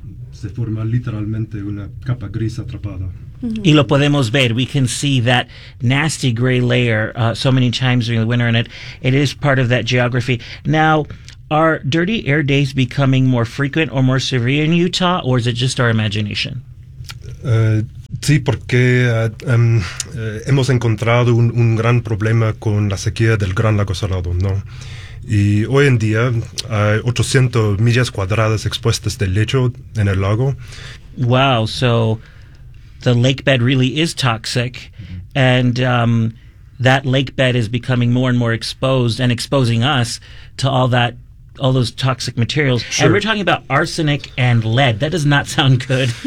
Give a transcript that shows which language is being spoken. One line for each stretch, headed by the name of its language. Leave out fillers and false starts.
Spanish: Se forma literalmente una capa gris atrapada. Mm-hmm. Y lo podemos ver.
English: We can see that nasty gray layer so many times during the winter, and it is part of that geography. Now, are dirty air days becoming more frequent or more severe in Utah, or is it just our imagination?
Spanish: Sí, porque hemos encontrado un gran problema con la sequía del Gran Lago Salado, ¿no? Y hoy en día hay 800 millas cuadradas expuestas de lecho en el lago.
English: Wow, so the lake bed really is toxic, and that lake bed is becoming more and more exposed and exposing us to all those toxic materials. Sure. And we're talking about arsenic and lead. That does not sound good.